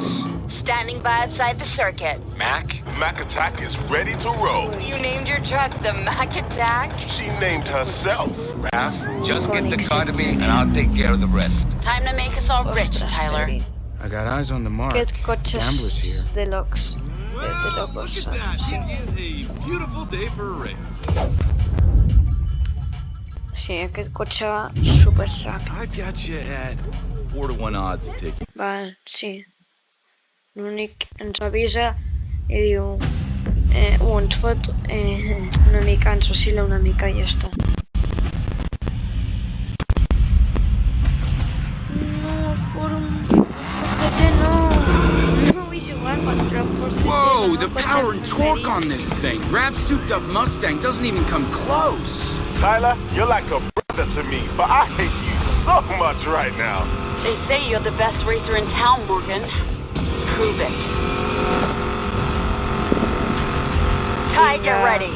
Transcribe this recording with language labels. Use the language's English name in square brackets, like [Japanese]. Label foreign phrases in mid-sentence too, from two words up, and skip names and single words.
[English] Standing by outside the circuit. Mac? Mac Attack is ready to roll. You named your truck the Mac Attack? She named herself. Raph? Just get the car to me and I'll take care of the rest. Time to make us all rich, Tyler. I got eyes on the mark. [Spanish] ¿Qué [English] Gamblers here. [Spanish] coches de locos? De locos. [English] Look at that. It is a beautiful day for a race. [Catalan] Sí, aquest cotxe va super ràpid. [English] I got you at 4-to-1 odds a ticket. [Catalan] Val, sí. L'únic ens avisa i diu ens fot una mica, ens oscil·la una mica i ja està. No, Fórum Forget no. No vull jugar contra Forget. [English] Whoa, the power and torque on this thing. Raph's souped up Mustang doesn't even come close. Tyler, you're like a brother to me, but I hate you so much right now. They say you're the best racer in town, Morgan. Prove it. Ty, get ready.